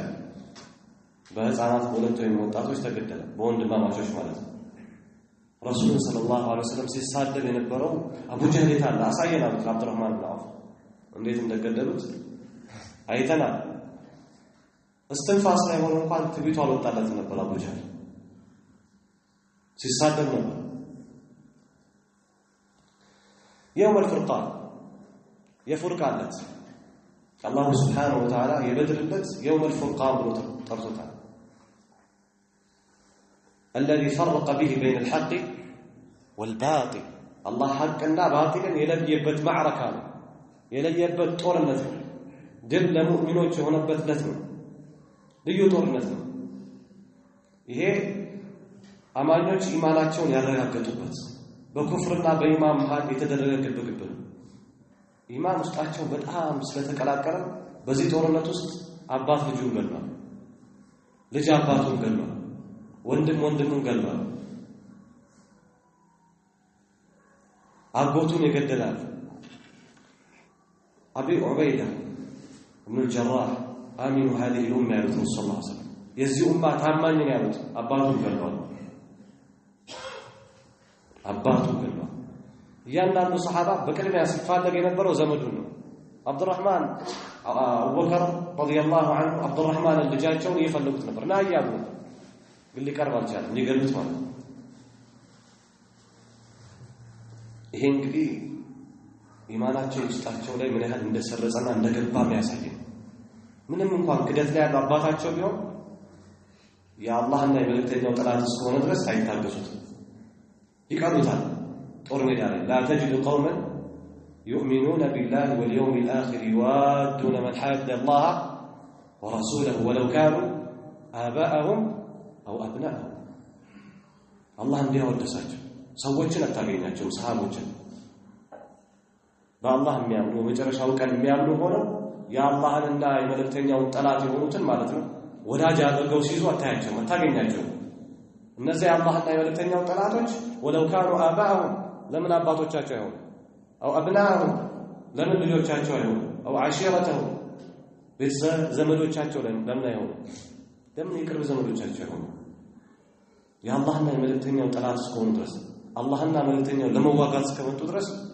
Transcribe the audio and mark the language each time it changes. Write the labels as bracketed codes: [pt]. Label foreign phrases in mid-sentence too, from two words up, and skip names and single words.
[am] በህፃናት በሁለት ወይም ወጣቶች ተገደለ፣ በወንድማማቾች ማለት ነው። ረሱል [ar] صلى الله عليه وسلم [am] ሲሳደብ የነበረው አቡ ጀህል ታላ አሳየናል። አብዱራህማን ብን አውፍ እንዴት እንደገደሉት አይተናል። እስትንፋስ ላይ ሆኖ እንኳን ትቢቱ አልወጣለትም ነበር። አቡ ጀህል ሲሳደብ ነበር። [ar] يوم الفرقان [am] የፉርቃን ዕለት [ar] الله سبحانه وتعالى [am] የበድር ዕለት [ar] يوم الفرقان [am] ብሎ ጠርቶታል። [ar] الذي فرق به بين الحق والباطل الله حقنا باطلا [am] የለየበት ማዕረካ ነው፣ የለየበት ጦርነት ነው። ድል ለሙእሚኖች የሆነበት ዕለት ነው፣ ልዩ ጦርነት ነው። ይሄ አማኞች ኢማናቸውን ያረጋገጡበት በኩፍርና በኢማን መሃል የተደረገ ግብግብ ነው። ኢማን ውስጣቸው በጣም ስለተቀላቀለ በዚህ ጦርነት ውስጥ አባት ልጁን ገድሏል፣ ልጅ አባቱን ገድሏል፣ ወንድም ወንድሙን ገድሏል፣ አጎቱን ይገድላል። አቢ ዑበይዳ ኢብኑ አልጀራህ [ar] أمين هذه الأمة [am] ያሉት ረሱል [ar] صلى الله عليه وسلم [am] የዚህ ኡማ ታማኝ ነው ያሉት አባቱን ገድሏል፣ አባቱን ገድሏል። እያንዳንዱ ሰሃባ በቅድሚያ ሲፋለግ የነበረው ዘመዱን ነው። አብዱራህማን አቡበከር [ar] رضي الله عنه [am] አብዱራህማን ልጃቸውን እየፈለጉት ነበር እና ያያሉ ግን ሊቀርብ አልቻለም፣ ሊገሉት ማለት ነው። ይሄ እንግዲህ ኢማናቸው ውስጣቸው ላይ ምን ያህል እንደሰረጸና እንደገባ የሚያሳይ ነው። ምንም እንኳን ክደት ላይ ያለው አባታቸው ቢሆን የአላህና የመልእክተኛው ጠላት እስከሆነ ድረስ አይታገሱትም፣ ይቀሩታል። ጦር ሜዳ ላይ [ar] لا تجد قوما يؤمنون بالله واليوم الآخر يوادون من حاد الله ورسوله ولو كانوا آباءهم أو أبناءهم الله [am] እንዲያወደሳቸው ሰዎችን አታገኛቸውም። ሰሃቦችን በአላህ የሚያምኑ በመጨረሻው ቀን የሚያምኑ ሆነው የአላህንና የመልእክተኛውን ጠላት የሆኑትን ማለት ነው ወዳጅ አድርገው ሲይዙ አታገኛቸውም። እነዚህ የአላህና የመልእክተኛው ጠላቶች [ar] ولو كانوا آباءهم [am] ለምን አባቶቻቸው አይሆኑ [ar] أو أبناءهم [am] ለምን ልጆቻቸው አይሆኑ [ar] أو عشيرتهم [am] ቤተሰብ ዘመዶቻቸው ለምን አይሆኑ ለምን የቅርብ ዘመዶቻቸው አይሆኑ የአላህና የመልእክተኛው ጠላት እስከሆኑ ድረስ አላህና መልእክተኛው ለመዋጋት እስከመጡ ድረስ